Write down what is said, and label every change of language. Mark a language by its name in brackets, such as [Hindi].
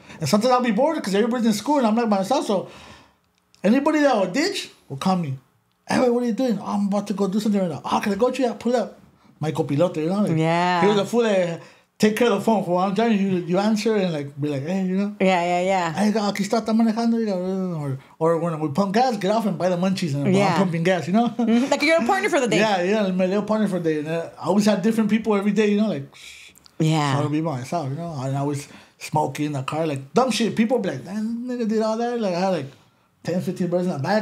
[English] And sometimes I'll be bored because everybody's in school and I'm like by myself. So anybody that would ditch will call me. Hey, wait, what are you doing? Oh, I'm about to go do something right now. Oh, can I go to you? Pull up. My copilote, you know? Like, yeah. He was a fool that take care of the phone. For while I'm driving, you answer and like be like, hey, you know? Yeah. [Spanish] Hey, aquí está manejando. [English] Or when we pump gas, get off and buy the munchies and I'm pumping gas, you know? Like you're a partner for the day. Yeah, my little partner for the day. And I always had different people every day, you know? Like, Yeah. So I would be by myself, you know. And I was smoking in the car, like dumb shit. People be like, "Man, nigga did all that." Like I had like 10, 15 birds in the back.